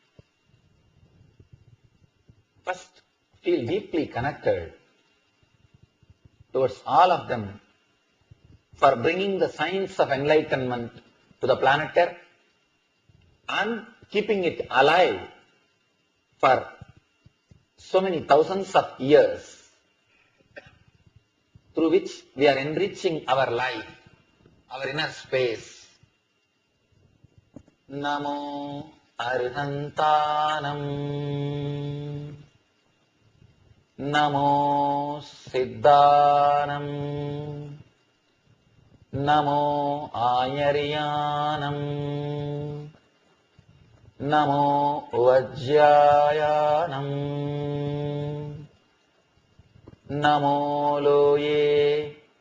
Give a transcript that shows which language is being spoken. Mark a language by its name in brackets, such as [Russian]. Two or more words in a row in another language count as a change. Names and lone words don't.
[English] First, feel deeply connected towards all of them for bringing the science of enlightenment to the planet Earth and keeping it alive for so many thousands of years, through which we are enriching our life, our inner space. [Prakrit languages] Namo Arihantanam, Namo Siddhanam, Namo Ayaryanam, Namo Vajjayanam, Namo Loye